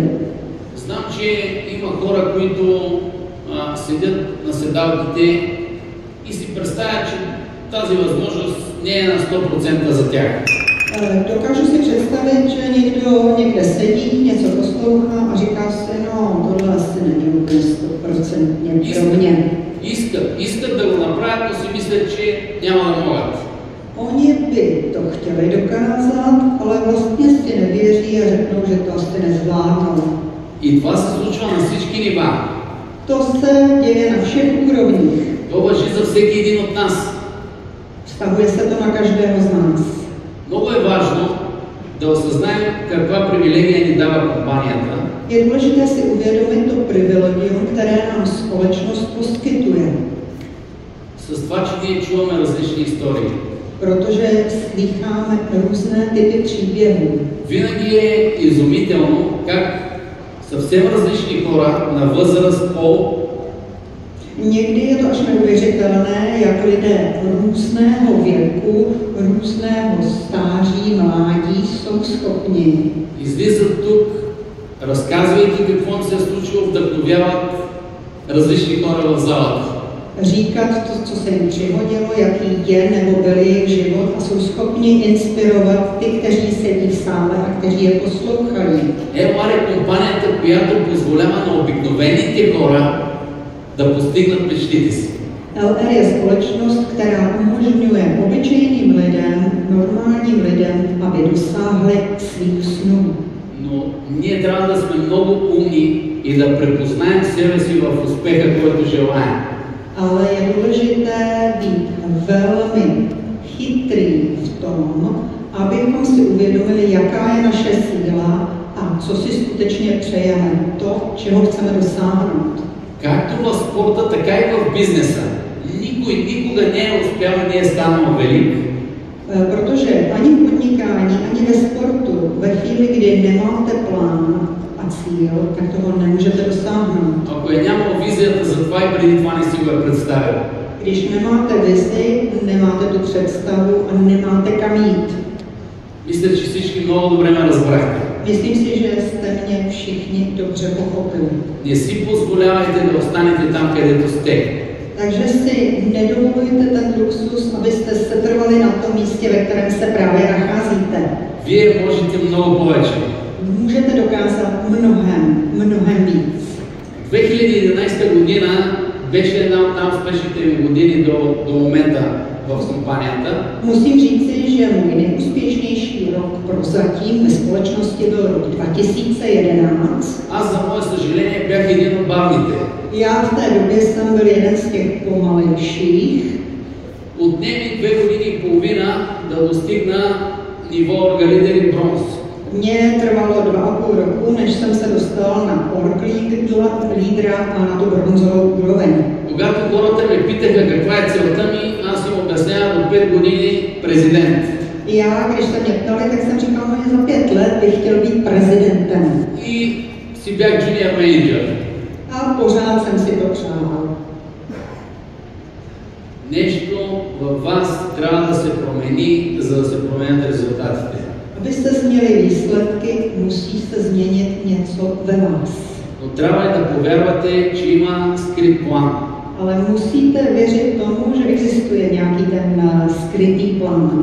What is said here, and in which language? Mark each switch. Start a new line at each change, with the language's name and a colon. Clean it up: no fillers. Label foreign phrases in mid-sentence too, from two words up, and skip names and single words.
Bulgarian: Знам, че има хора, които седят на седалките и си представят, че тази възможност не е на 100% за тях.
Czech: Dokážu si představit, že někdo někde sedí, něco poslouchá a říká si, no, tohle asi není úplně 100% pro mě.
Bulgarian: Искат да го направят, но си мислят, че няма да могат.
Czech: Oni by to chtěli dokázat, ale vlastně si nevěří a řeknou, že to asi nezvládnou.
Bulgarian: И това се случва на всички нива.
Czech: To se děje na všech úrovních.
Bulgarian: То важи за всеки един от нас.
Czech: Vztahuje se to na každého z nás.
Bulgarian: Много е важно да осъзнаем каква привилегия ни дава компанията.
Czech: Je důležité si uvědomit to privilegium, které nám společnost poskytuje.
Bulgarian: С това, че ние чуваме различни истории.
Czech: Protože slýcháme různé typy příběhů.
Bulgarian: Винаги е изумително как съвсем различни хора на възраст, пол.
Czech: Někdy je to až neuvěřitelné, jak lidé různého věku, různého stáří, mládí jsou schopni
Bulgarian: Излизат тук, разказвайки какво се е случило, вдъхновяват различни хора в залата.
Czech: říkat to, co se jim přihodilo, jaký je nebo byl jejich život a jsou schopni inspirovat ty, kteří sedí v sále a kteří je poslouchají.
Bulgarian: LR е компанията, която позволява на обикновените хора да постигнат мечтите си.
Czech: LR je společnost, která umožňuje obyčejným lidem, normálním lidem, aby dosáhli svých snů.
Bulgarian: Но ние трябва да сме много умни и да препознаем себе си в успеха, който желаем.
Czech: Ale je důležité být velmi chytrý v tom, abychom si uvědomili, jaká je naše síla a co si skutečně přejeme, to, čeho chceme dosáhnout.
Bulgarian: Както в спорта, така и в бизнеса. Никой никога не е успял и не е станал велик,
Czech: Protože ani v podnikání, ani ve sportu, ve chvíli, kdy nemáte plán a cíl, tak toho nemůžete dosáhnout.
Bulgarian: Ако е нямал визията за това и преди това не си го е представил.
Czech: Když nemáte vizi, nemáte tu představu a nemáte kam jít.
Bulgarian: Мисля, че всички много добре ме разбрахте.
Czech: Myslím si, že jste mě všichni dobře pochopili.
Bulgarian: Не си позволявайте да останете там, където сте.
Czech: Takže si nedovolujte ten luxus, abyste setrvali na tom místě, ve kterém se právě nacházíte.
Bulgarian: Вие можете много повече.
Czech: Můžete dokázat mnohem víc.
Bulgarian: 2011 година беше една от най-успешните ми години до момента в компанията.
Czech: Musím říci, že můj nejúspěšnější rok prozatím ve společnosti byl rok 2011.
Bulgarian: Аз, за мое съжаление, бях един от бавните.
Czech: Já v té době jsem byl jeden z těch pomalejších.
Bulgarian: Отне ми 2 години и половина да достигна ниво оргалидери бронз.
Czech: Mně trvalo 2,5 roku, než jsem se dostal na org lídra a na tu bronzovou úroveň.
Bulgarian: Когато хората ме питаха каква е целта ми, аз им обяснявам от 5 години президент.
Czech: Já, když se mě ptali, tak jsem říkal, že za 5 let bych chtěl být prezidentem.
Bulgarian: И си бях
English: junior manager.
Czech: A pořád jsem si to přál.
Bulgarian: Нещо във вас трябва да се промени, за да се променят резултатите.
Czech: Abyste změnili výsledky, musí se změnit něco ve vás.
Bulgarian: Но трябва да повярвате, че има скрит план.
Czech: Ale musíte věřit tomu, že existuje nějaký ten skrytý plán.